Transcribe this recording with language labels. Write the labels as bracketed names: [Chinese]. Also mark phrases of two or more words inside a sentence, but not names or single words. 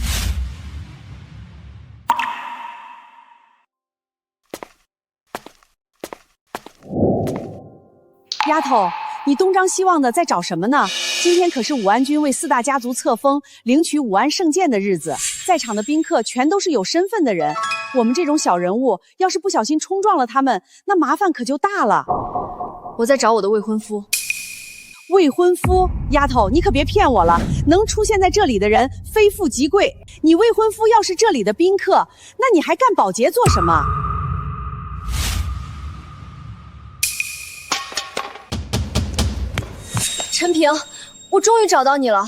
[Chinese] 丫头，你东张西望的在找什麼呢？今天可是武安君為4大家族冊封、領取武安聖劍的日子，在場的賓客全都是有身份的人。我們這種小人物，要是不小心衝撞了他們，那麻煩可就大了。我在找我的未婚夫。未婚夫？丫頭，你可別騙我了！能出現在這裡的人，非富即貴。你未婚夫要是這裡的賓客，那你還幹保潔做什麼？陳平，我終於找到你了。